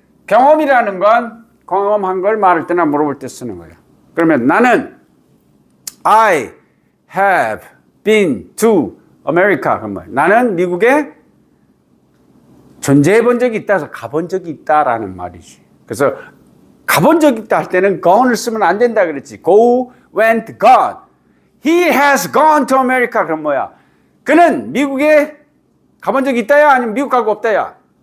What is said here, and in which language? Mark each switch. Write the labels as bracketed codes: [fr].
[ko] 경험이라는 건 경험한 걸 말할 때나 물어볼 때 쓰는 거야. 그러면 나는 [en] I have been to America. [ko] 그러면 나는 미국에 존재해 본 적이 있다 해서 가본 적이 있다라는 말이지. 그래서 가본 적이 있다 할 때는 gone을 쓰면 안 된다 그랬지. [en] Go, went, gone. He has gone to America. [ko] 그럼 뭐야? 그는 미국에 가본 적이 있다야? 아니면 미국 가고 없다야?